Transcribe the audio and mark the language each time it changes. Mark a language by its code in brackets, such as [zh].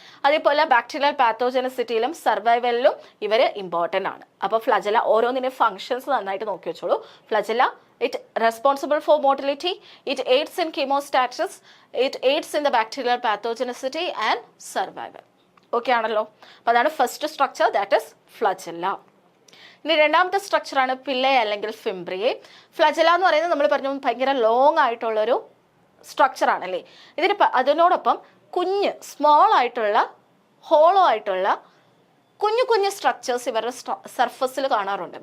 [ml] അതേപോലെ ബാക്ടീരിയൽ പാത്തോജനസിറ്റിയിലും സർവൈവലിലും ഇവർ ഇമ്പോർട്ടൻ്റ് ആണ്. അപ്പോൾ ഫ്ലജല ഓരോന്നിൻ്റെ ഫങ്ഷൻസ് നന്നായിട്ട് നോക്കി വെച്ചോളൂ. [en] Flagella, it responsible for motility, it aids in chemostasis, it aids in the bacterial pathogenicity and survival. [ml] Okay ആണല്ലോ. അപ്പോൾ അതാണ് first structure, [en] That is flagella. [ml] ഇനി രണ്ടാമത്തെ സ്ട്രക്ചറാണ് പില്ലേ അല്ലെങ്കിൽ ഫിംബ്രിയെ. ഫ്ലജല എന്ന് പറയുന്നത് നമ്മൾ പറഞ്ഞു ഭയങ്കര ലോങ് ആയിട്ടുള്ളൊരു സ്ട്രക്ചറാണല്ലേ. അതിനോടൊപ്പം കുഞ്ഞ് സ്മോൾ ആയിട്ടുള്ള ഹോളോ ആയിട്ടുള്ള കുഞ്ഞു കുഞ്ഞു സ്ട്രക്ചേഴ്സ് ഇവരുടെ സർഫസിൽ കാണാറുണ്ട്.